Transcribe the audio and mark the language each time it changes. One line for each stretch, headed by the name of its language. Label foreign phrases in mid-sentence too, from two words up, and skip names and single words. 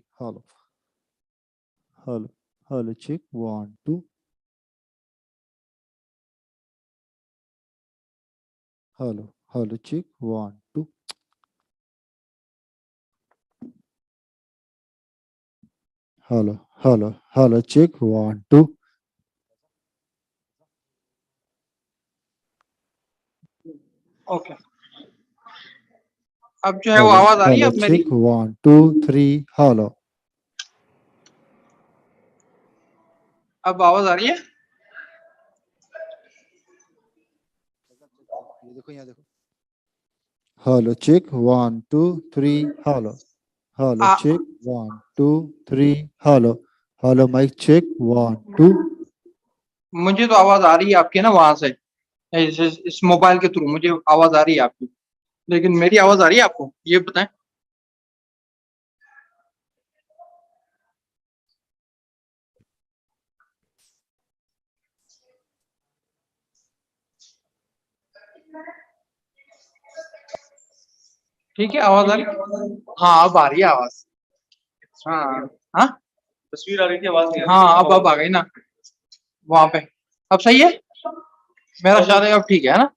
English: Hello, hello, hello, check, 1 2. Hello, hello, check, 1 2. Hello, hello, hello, check, 1 2.
Hindi: ओके अब जो है वो आवाज आ रही है
English: Hello,
Hindi: अब मेरी
English: check, 1 2 3. Hello.
Hindi: अब आवाज आ रही है
English: Hello, check, 1 2 3. Hello, hello, आ, check, 1 2 3. Hello, hello, mic check, 1 2.
Hindi: मुझे तो आवाज आ रही है आपकी ना वहां से इस मोबाइल के थ्रू मुझे आवाज आ रही है आपकी लेकिन मेरी आवाज आ रही है आपको ये बताएं ठीक है आवाज आ रही है हाँ अब आ रही है आवाज हाँ हाँ तस्वीर आ रही थी आवाज नहीं हाँ अब आ गई ना वहां पे अब सही है मेरा ख्याल है अब ठीक है ना